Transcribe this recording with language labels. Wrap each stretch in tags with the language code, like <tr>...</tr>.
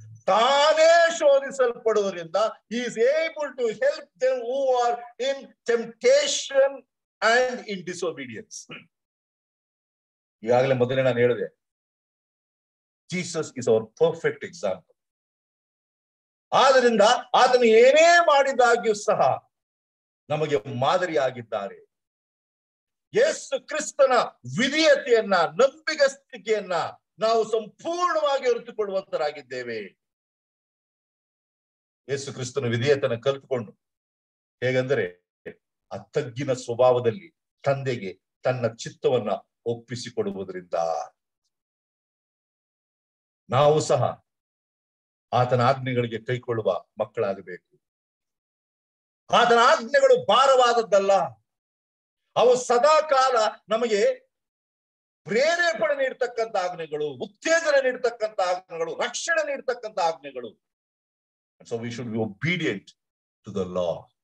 <kn>ತಾನೇ ಶೋಧಿಸಲ್ಪಡುವುದರಿಂದ</kn> <en>he is able to help them who are in temptation and in disobedience.</en> <kn>ಈಗಾಗಲೇ ಮೊದಲೇ ನಾನು ಹೇಳಿದೆ,</kn> <en>Jesus is our perfect example.</en> <kn>ಆದ್ದರಿಂದ ಆತನು ಏನೇ ಮಾಡಿದಾಗ್ಯೂ ಸಹ ನಮಗೆ ಮಾದರಿಯಾಗಿದ್ದಾರೆ. ಯೇಸು ಕ್ರಿಸ್ತನ ವಿಧೇಯತೆಯನ್ನ, ನಂಬಿಗಸ್ತಿಕೆಯನ್ನ ನಾವು ಸಂಪೂರ್ಣವಾಗಿ ಅರಿತುಕೊಳ್ಳುವಂತರಾಗಿದ್ದೇವೆ. ಯೇಸು ಕ್ರಿಸ್ತನ ವಿಧೇಯತೆಯನ್ನು ಕಲಿತುಕೊಂಡು ಹೇಗೆಂದರೆ ಆ ತಗ್ಗಿನ ಸ್ವಭಾವದಲ್ಲಿ ತಂದೆಗೆ ತನ್ನ ಚಿತ್ತವನ್ನ ಒಪ್ಪಿಸಿಕೊಡುವುದರಿಂದ ನಾವು ಸಹ ಆತನ ಆಜ್ಞೆಗಳಿಗೆ ಕೈಕೊಳ್ಳುವ ಮಕ್ಕಳಾಗಬೇಕು. ಆತನ ಆಜ್ಞೆಗಳು ಭಾರವಾದದ್ದಲ್ಲ, ಅವು ಸದಾ ಕಾಲ ನಮಗೆ ಪ್ರೇರೇಪಣೆ ನೀಡ್ತಕ್ಕಂಥ ಆಜ್ಞೆಗಳು, ಉತ್ತೇಜನ ನೀಡ್ತಕ್ಕಂಥ ಆಜ್ಞೆಗಳು, ರಕ್ಷಣೆ ನೀಡ್ತಕ್ಕಂಥ ಆಜ್ಞೆಗಳು.</kn> <en>So we should be obedient to the law.</en>